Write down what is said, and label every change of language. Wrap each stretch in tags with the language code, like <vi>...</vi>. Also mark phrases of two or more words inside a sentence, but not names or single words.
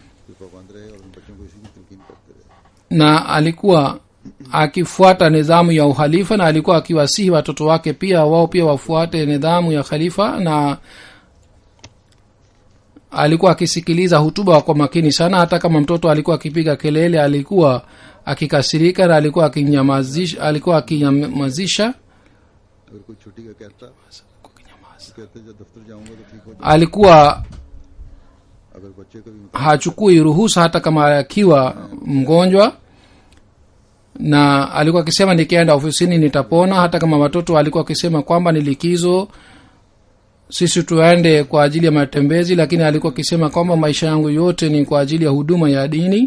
<sw>Na alikuwa akifuata nidhamu ya uhalifa, na alikuwa akiwasihi watoto wake pia wao pia wafuate nidhamu ya khalifa, na alikuwa akisikiliza hutuba kwa makini sana. Hata kama mtoto alikuwa akipiga kelele, alikuwa akikasirika na alikuwa akinyamazisha. Alikuwa</sw> <hi>अगर बच्चे को भी</hi> <sw>hachukui ruhusa hata kama akiwa mgonjwa, na alikuwa akisema nikienda ofisini nitapona. Hata kama watoto alikuwa akisema kwamba ni likizo, sisi tuende kwa ajili ya matembezi, lakini alikuwa akisema kwamba maisha yangu yote ni kwa ajili ya huduma ya dini.</sw>